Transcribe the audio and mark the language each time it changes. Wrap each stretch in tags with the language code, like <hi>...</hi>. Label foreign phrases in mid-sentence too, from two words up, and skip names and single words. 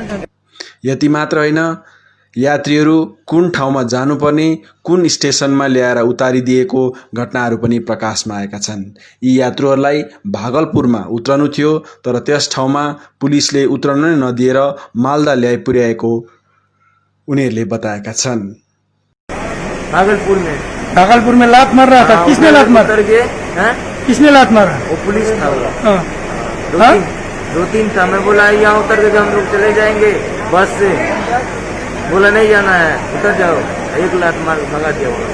<ne>यति मात्र होइन, यात्रीहरू कुन ठाउँमा जानुपर्ने, कुन स्टेसनमा ल्याएर उतारिदिएको घटनाहरू पनि प्रकाशमा आएका छन्। यी यात्रुहरूलाई भागलपुरमा उत्रनु थियो, तर त्यस ठाउँमा पुलिसले उत्रन नै नदिएर मालदा ल्याइ पुर्याएको उनीहरूले बताएका छन्।</ne> <hi>भागलपुर में लात मार रहा था। किसने लात मारा? किसने लात मारा? वो पुलिस था वो। हाँ? दो तीन था। मैं बोला यहाँ उतर के हम लोग चले जाएंगे बस से। बोला नहीं जाना है, उतर जाओ। एक लात मार भगा दिया वो।</hi>